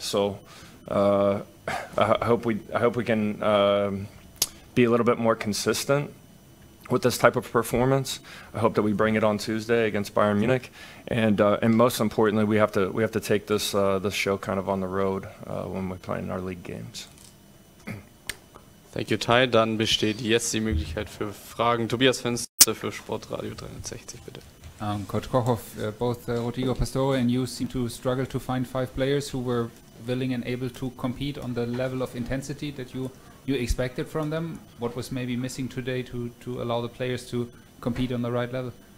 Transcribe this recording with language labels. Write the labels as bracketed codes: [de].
[en] So I hope we can be a little bit more consistent with this type of performance. I hope that we bring it on Tuesday against Bayern Munich, and most importantly, we have to take this show kind of on the road when we're playing our league games. Thank you, Ty. [de] Dann besteht jetzt die Möglichkeit für Fragen. Tobias Fenster für Sportradio 360, bitte. [en] Coach Kocov, both Rodrigo Pastore and you seem to struggle to find 5 players who were willing and able to compete on the level of intensity that you expected from them. What was maybe missing today to allow the players to compete on the right level?